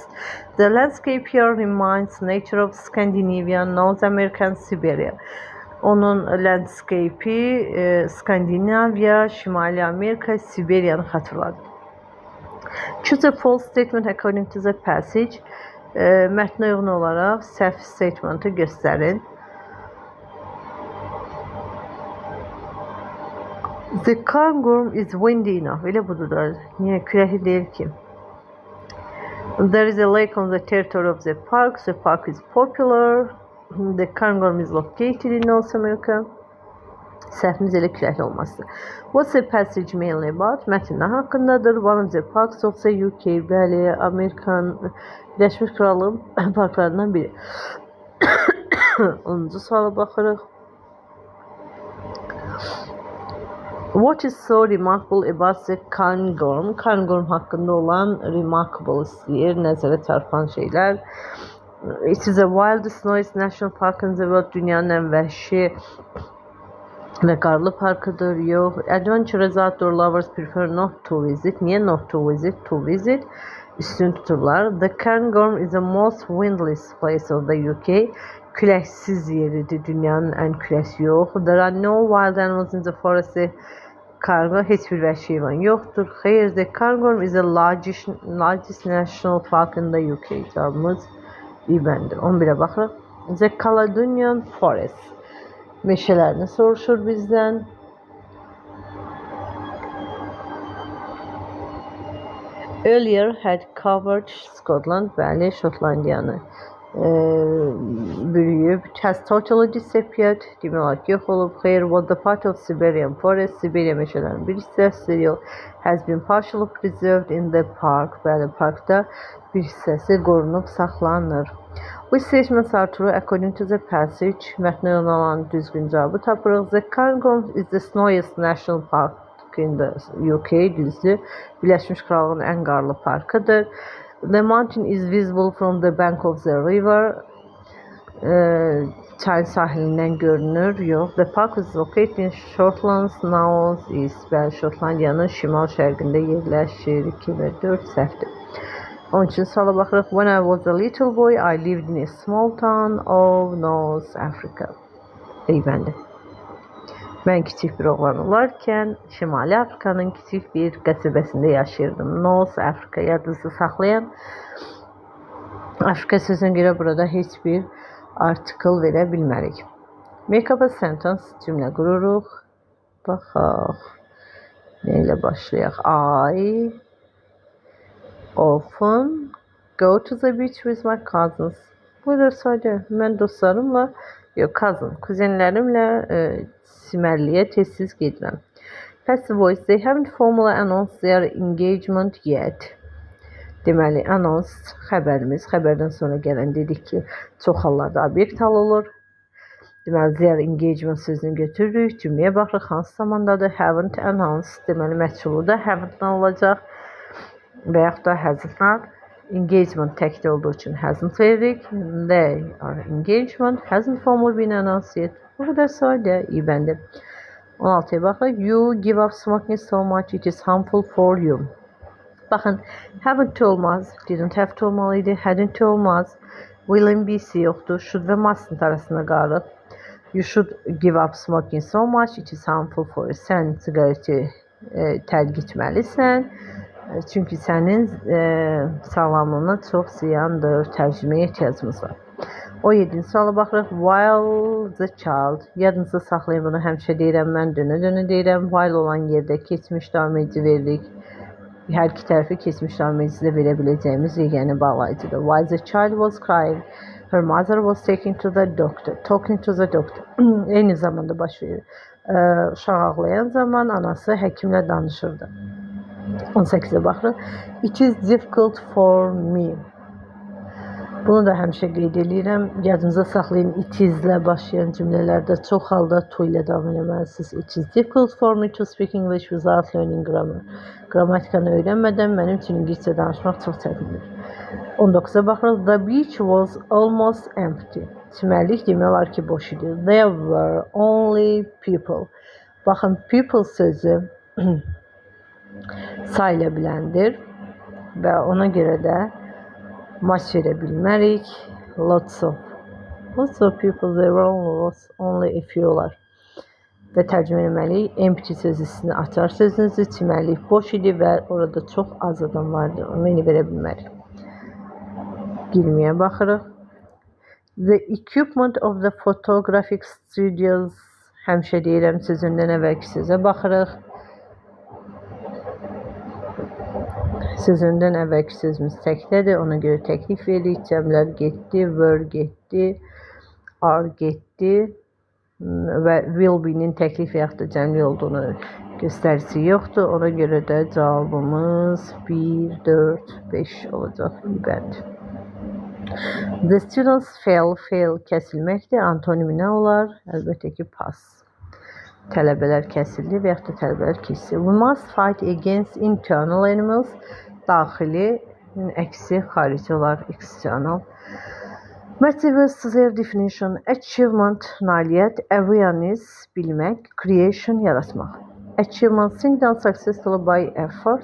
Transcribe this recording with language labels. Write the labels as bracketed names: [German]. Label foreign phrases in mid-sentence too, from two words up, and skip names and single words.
[English] The landscape here reminds nature of Scandinavia, North America and Siberia. [Azerbaijani] Onun landscape'i Skandinaviya, Şimali Amerika, Siberiyanı xatırladır. [English] Choose a false statement according to the passage. [Azerbaijani] Mətnə uyğun olaraq səhv statementı göstərin. [English] The Cairngorm is windy enough. [Azerbaijani] Elə budur da. Niyə küləkli deyil ki? [English] There is a lake on the territory of the park. The park is popular. The Cairngorm is located in North America. [Azerbaijani] Səhvimiz elə küləkli olmasıdır. [English] What's the passage mainly about? [Azerbaijani] Mətn nə haqqındadır? [English] One of the parks of the UK. [Azerbaijani] Bəli, Amerikan Birləşmiş Krallığın parklarından biri. 10-cu suala baxırıq. [English] What is so remarkable about the Cairngorm? [Azerbaijani] Cairngorm haqqında olan remarkable istəyir, nəzərə çarpan şeylər. [English] It is a wildest noise national park in the world. [Azerbaijani] Dünyanın ən vəhşi və qarlı parkıdır. Yox. [English] Adventurous outdoor lovers prefer not to visit. Niyə not to visit? To visit. [Azerbaijani] Üstün tuturlar. [English] The Cairngorm is the most windless place of the UK. [Azerbaijani] Küləksiz yeridir. Dünyanın ən küləsi yox. [English] There are no wild animals in the forest. [Azerbaijani] Cairngorm heç bir vəhşi heyvan yoxdur. Xeyr, [English] the Cairngorm is the largest national park in the UK. [Azerbaijani] Cavabımız İbəndir. 11'ə baxırıq. [English] The Caledonian Forest. [Azerbaijani] Meşələrini soruşur bizdən. [English] Earlier had covered Scotland. [Azerbaijani] Bəli, Şotlandiyanı bürüyüb. [English] Has totally disappeared. [Azerbaijani] Demək olar ki, yox olub. Xeyr, [English] was the part of Siberian Forest. [Azerbaijani] Siberiya meşələrinin bir hissəsidir. Yox. [English] Has been partially preserved in the park. [Azerbaijani] Bəli, parkda bir hissəsi qorunub saxlanır. [English] Which statements are true according to the passage? [Azerbaijani] Mətnə olan düzgün cavabı tapırıq. [English] The Cairngorm is the snowiest national park in the UK. [Azerbaijani] Düzdür. Birləşmiş Krallığın ən qarlı parkıdır. [English] The mountain is visible from the bank of the river. [Azerbaijani] Çayın sahilindən görünür. Yox. [English] The park is located in Shortland's north east. [Azerbaijani] Bəli, Şotlandiyanın şimal-şərqində yerləşir. 2 və 4 səhvdir. 13-cü suala baxırıq. [English] When I was a little boy, I lived in a small town of North Africa. [Azerbaijani] Eyvəndir. Mən kiçik bir oğlan olarkən Şimali Afrikanın kiçik bir qəsəbəsində yaşayırdım. North Africa yadınızda saxlayan. Afrika sözünə görə burada heç bir artikel verə bilmərik. [English] Make up a sentence, [Azerbaijani] cümlə qururuq. Baxaq. Nə ilə başlayaq? [English] I often go to the beach with my cousins. [Azerbaijani] Buyurur saydı. Mən dostlarımla, kuzenlərimlə simərliyə tez-tez gedirəm. [English] Passive voice, they haven't formally announced their engagement yet. [Azerbaijani] Deməli, anons, xəbərimiz, xəbərdən sonra gələn dedik ki, çox hallarda obyekt hal olur. Deməli, [English] their engagement [Azerbaijani] sözünü götürürük, cümləyə baxırıq, hansı zamandadır, [English] haven't announced, [Azerbaijani] deməli, məchulu da haven't-dan olacaq və yaxud da hasn't. Engagement təkdə olduğu üçün hasn't veririk. [English] They are engagement, hasn't formally been announced yet. [Azerbaijani] Bu qədər sadə, İbəndir. 16'ya baxırıq. [English] You give up smoking so much, it is harmful for you. [Azerbaijani] Baxın, haven't olmaz, [English] didn't have to olmalıydı, hadn't olmaz. [Azerbaijani] Will'in B'si yoxdur, should və mustn't arasında qalır. [English] You should give up smoking so much. It is harmful for you. [Azerbaijani] Sən siqareti tərk etməlisən. Çünki sənin sağlamlığına çox ziyandır. Tərcüməyə ehtiyacımız var. 17-ci suala baxırıq. [English] While the child. [Azerbaijani] Yadınızda saxlayın bunu. Həmişə deyirəm, mən dönə-dönə deyirəm. While olan yerdə keçmiş davam edici veririk. Hər iki tərəfi keçmiş davam edici də verə biləcəyimiz yeganə bağlayıcıdır. [English] While the child was crying, her mother was talking to the doctor. [Azerbaijani] Eyni zamanda baş verir. Uşaq ağlayan zaman anası həkimlə danışırdı. 18-ə baxırıq. [English] It is difficult for me. [Azerbaijani] Bunu da həmişə qeyd edirəm. Yadınıza saxlayın, [English] it is- [Azerbaijani] lə başlayan cümlələrdə çox halda to ilə davam etməlisiniz. [English] It is difficult for me to speak English without learning grammar. [Azerbaijani] Qrammatikanı öyrənmədən mənim üçün ingiliscə danışmaq çox çətindir. 19-a baxırıq. [English] The beach was almost empty. [Azerbaijani] Çimərlik demək olar ki, boş idi. [English] There were only people. [Azerbaijani] Baxın, people sözü sayıla biləndir və ona görə də maç verə bilmərik. [English] Lots of people, there were only a few olar. [Azerbaijani] Və tərcümə etməliyik. Empty sözünü açar sözünüzü, çimərlik boş idi və orada çox az adam vardı. Onu elə verə bilmərik. 20-yə baxırıq. [English] The equipment of the photographic studios. [Azerbaijani] Həmişə deyirəm, sözündən əvvəlki sözə baxırıq. Sözündən əvvəlki sözümüz təkdədir. Ona görə təklif veririk. Cəmlər getdi, were getdi, are getdi və [English] will be- [Azerbaijani] nin təklif yaxud da cəmli olduğunu göstərisi yoxdur. Ona görə də cavabımız 1, 4, 5 olacaq. İbədir. [English] The students fail kəsilməkdir. [Azerbaijani] Antonimi nə olar? Əlbəttə ki, pass. Tələbələr kəsildi və yaxud da tələbələr keçdi. [English] We must fight against internal enemies. [Azerbaijani] Daxili, əksi xarici olar, external. [English] Material definition, achievement, nailiyyət, awareness, bilmək, creation, yaratmaq. Achievement, thing done successfully by effort.